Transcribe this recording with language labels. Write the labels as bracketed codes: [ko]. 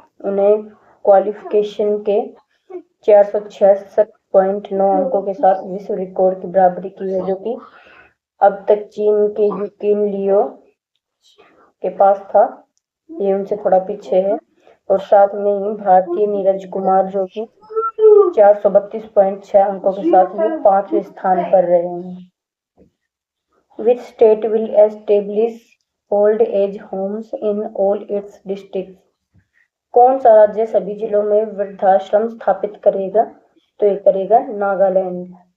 [hi] उन्हें क्वालिफिकेशन के 466.9 अंकों के साथ विश्व रिकॉर्ड की बराबरी की है, जो कि अब तक चीन के यूकिन लियो के पास था। ये उनसे थोड़ा पीछे है। और साथ में ही भारतीय नीरज कुमार, जो कि 432.6 अंकों के साथ वो 5वें स्थान पर रहे हैं। [en] Which state will establish old age homes in all its districts? [hi] कौन सा राज्य सभी जिलों में वृद्धाश्रम स्थापित करेगा? तो ये करेगा नागालैंड।